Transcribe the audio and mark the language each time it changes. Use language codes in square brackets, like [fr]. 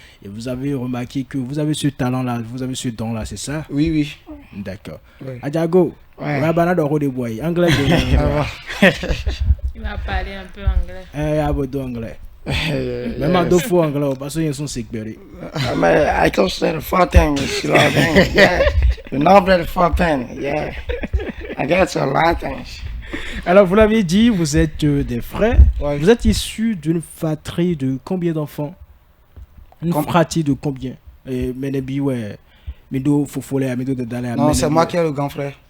[fr] Et vous avez remarqué que vous avez ce talent-là, vous avez ce don-là, c'est ça? Oui. D'accord. Oui. Adjago, Rabana de Rodeboy, anglais. Il va parler un peu anglais. Abodo anglais. Même à deux fois anglais, parce qu'ils sont sécurés. [en] I can say the four things, you know what I mean? Yeah. You know the four things, yeah. I got a lot of things. [fr] Alors, vous l'avez dit, vous êtes des frères. Ouais. Vous êtes issus d'une fratrie de combien d'enfants? Une fratrie de combien? Non, c'est moi qui est le grand frère.